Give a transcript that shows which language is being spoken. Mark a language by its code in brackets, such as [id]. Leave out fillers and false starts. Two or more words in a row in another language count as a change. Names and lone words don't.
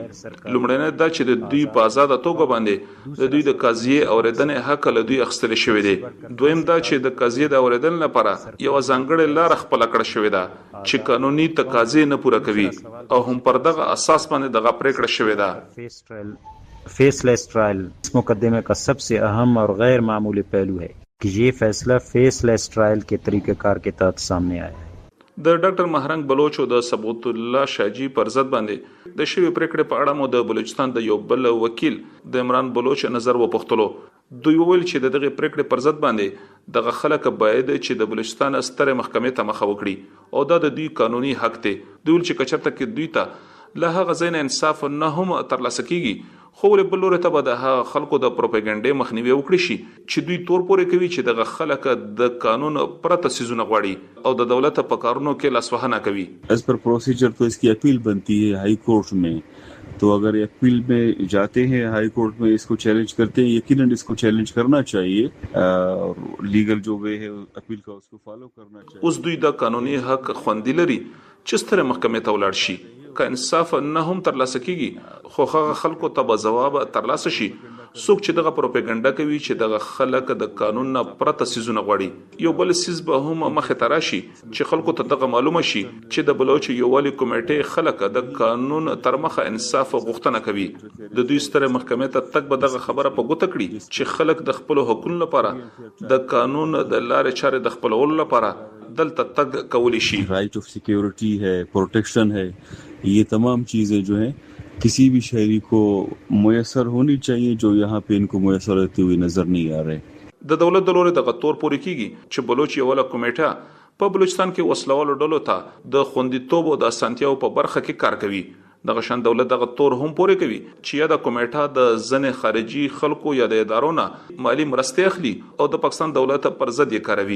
[ps] لومړنۍ دا چې د دوی په آزاد توګه باندې د دوی د قضیې اوریدنې حق له دوی اخیستل شوی دی. دویم دا چې د قضیې د اوریدنې لپاره یو ځانګړی لار خپل کړ شوې ده چې قانوني تقاضې نه پوره کوي او هم پر دغه اساس باندې دغه پریکړه شوې ده. [en] faceless trial [ur] اس مقدمے کا سب سے اہم اور غیر معمولی پہلو ہے کہ یہ فیصلہ [en] faceless trial [ur] کے طریقہ کار کے تحت سامنے آیا ہے. [ps] د ډاکټر مهرنګ بلوچ او د صبغت الله شاجی پر ضد باندې د شوی پریکړې په اړه مو د بلوچستان د یو بل وکیل د عمران بلوچ نظر وپوښتلو. دوی وویل چې دغه پریکړې پر ضد باندې دغه خلک باید چې د بلوچستان ستره محکمې ته مخه وکړي او دا د دوی قانوني حق دی. دوی چې کچرته کې دوی ته له هغه ځای نه انصاف نه هم ترلاسه کیږي خو له بل لوري ته به د خلکو د پروپاګاندا مخنیوي وکړي شي چې دوی تور پورې کوي چې دغه خلک د قانون پرته سيزونه غواړي او د دولت په کارونو کې لاسوهنه کوي. [en] as per procedure [ur] تو اس کی اپیل بنتی ہے ہائی کورٹ میں، تو اگر اپیل میں جاتے ہیں ہائی کورٹ میں اس کو چیلنج کرتے ہیں یقیناً اس کو چیلنج کرنا چاہیے. لیگل جو وے ہے اپیل کا اس کو فالو کرنا چاہیے. [ps] اوس دوی د قانوني حق خوندې لري چې ستره محکمې ته ولاړ شي. که انصاف نه هم ترلاسه کیږي خو هغه خلکو ته به ځواب ترلاسه شي څوک چې دغه پروپاګاندا کوي چې دغه خلک د قانون نه پرته سيزونه غواړي. یو بل سیز به هم مخه تراشي چې خلکو ته دغه معلومه شي چې د بلوچ یووالي کمیټې خلک د قانون تر مخه انصاف غوښتنه کوي. د دوی ستره محکمې ته تک به دغه خبره په ګوته کړي چې خلک د خپل حقوقو لپاره د قانون د لارې چارې د خپلولو لپاره دلته تک کولی شي. [en] right of security [ur] ہے، پروٹیکشن ہے، یہ تمام چیزیں جو ہیں کسی بھی شہری کو میسر ہونی چاہییں جو یہاں پہ ان کو میسر ہوتے ہوئے نظر نہیں آ رہے. [ps] د دولت د لوري دغه تور پوري کیږي چې بلوچ یووالی کمیټه په بلوچستان کې وسلوالو ډلو ته د خوندیتوب او د اسانتیاو په برخه کې کار کوي. دغه شان دولت دغه تور هم پوري کوي چې یا د کمیټه د ځنې خارجي خلکو یا د ادارونو مالی مرستې اخلي او د پاکستان دولت پر ضد یې کاروي.